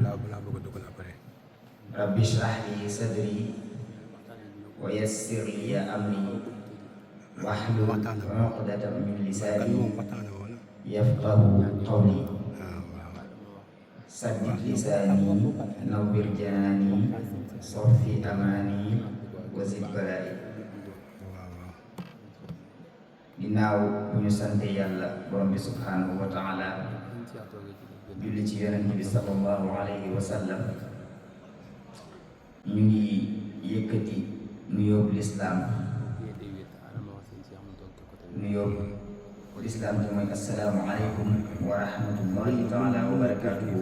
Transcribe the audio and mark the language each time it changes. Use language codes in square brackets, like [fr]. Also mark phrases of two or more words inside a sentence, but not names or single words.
[ar] رب اشرح لي صدري ويسر لي أمري واحلل عقدة من لساني يفقه قولي. سدد لساني نور جناني صفي أماني وزد بلائي. [wo] ginnaaw bu ñu sante yàlla borom bi [ar] سبحانه وتعالى [wo] julli ci yonent bi [ar] صلى الله عليه وسلم [wo] ñu ngi yëkkati nuyoo lislaam te mooy [ar] السلام عليكم ورحمة الله تعالى وبركاته.